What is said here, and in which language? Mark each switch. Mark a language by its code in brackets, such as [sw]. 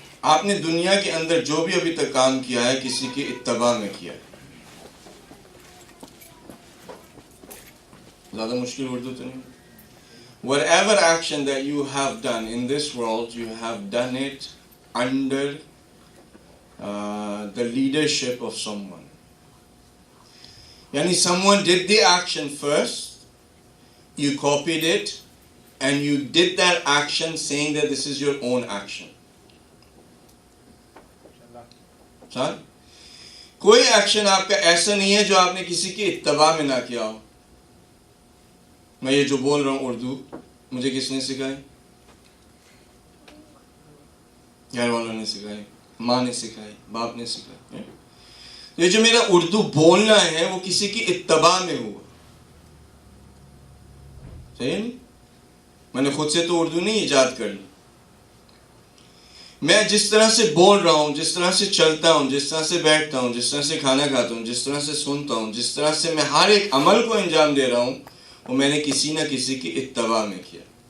[ur] آپ نے دنیا کے اندر جو بھی ابھی تک کام کیا ہے کسی کی اتباع میں کیا ہے۔ زیادہ مشکل اردو تو نہیں۔ [en] Whatever action that you have done in this world, you have done it under the leadership of someone. Yani someone did the action first, you copied it, and you did that action saying that this is your own action. [ur] سر کوئی action آپ کا ایسا نہیں ہے جو آپ نے کسی کی اتباع میں نہ کیا ہو۔ میں یہ جو بول رہا ہوں اردو مجھے کس نے سکھائی؟ گھر والوں نے سکھائی، ماں نے سکھائی، باپ نے سکھائی۔ یہ جو میرا اردو بولنا ہے وہ کسی کی اتباع میں ہوا، صحیح نہیں؟ میں نے خود سے تو اردو نہیں ایجاد کر لی۔ میں جس طرح سے بول رہا ہوں، جس طرح سے چلتا ہوں، جس طرح سے بیٹھتا ہوں، جس طرح سے کھانا کھاتا ہوں، جس طرح سے سنتا ہوں، جس طرح سے میں ہر ایک عمل کو انجام دے رہا ہوں، وہ میں نے کسی نہ کسی کی اتباع میں کیا،